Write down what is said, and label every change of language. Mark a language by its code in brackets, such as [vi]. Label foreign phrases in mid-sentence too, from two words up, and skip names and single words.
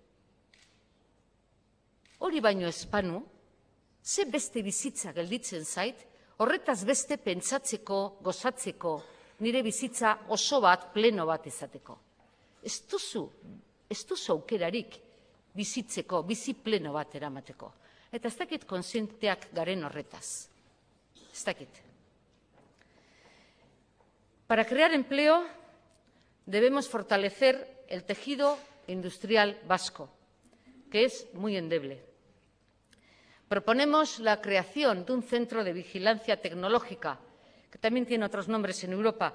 [eu] Hori baino espanu, ze beste bizitza gelditzen zait, horretaz beste pentsatzeko, gozatzeko, nire bizitza oso bat, pleno bat izateko. Ez duzu aukerarik bizitzeko, bizi pleno bat eramateko. Eta ez dakit kontzienteak garen horretaz. Ez dakit. [es] Para crear empleo debemos fortalecer el tejido industrial vasco, que es muy endeble. Proponemos la creación de un centro de vigilancia tecnológica, que también tiene otros nombres en Europa.